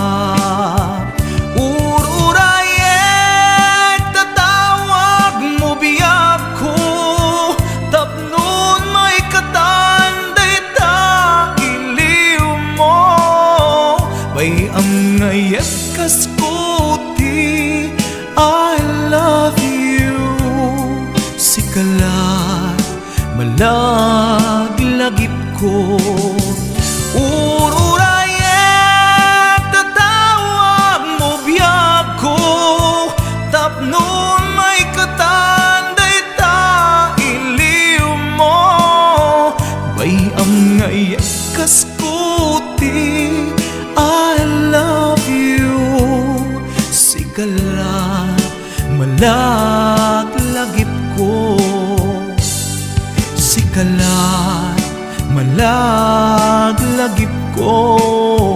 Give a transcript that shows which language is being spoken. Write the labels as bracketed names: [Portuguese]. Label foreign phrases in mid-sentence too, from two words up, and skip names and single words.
[Iloko] ururayet tatawag mo biyag ko tapnon may katanday ta iliw mo bay ang ngayet kas puti [English] I love you [Iloko] sikalat malaglagip ko ururayet tatawag mo biyag ko tapnon may katanday ta iliw mo bay ang ngayet kas puti [English] I love you [Iloko] sikalat malaglagip ko sikalat malaglagip ko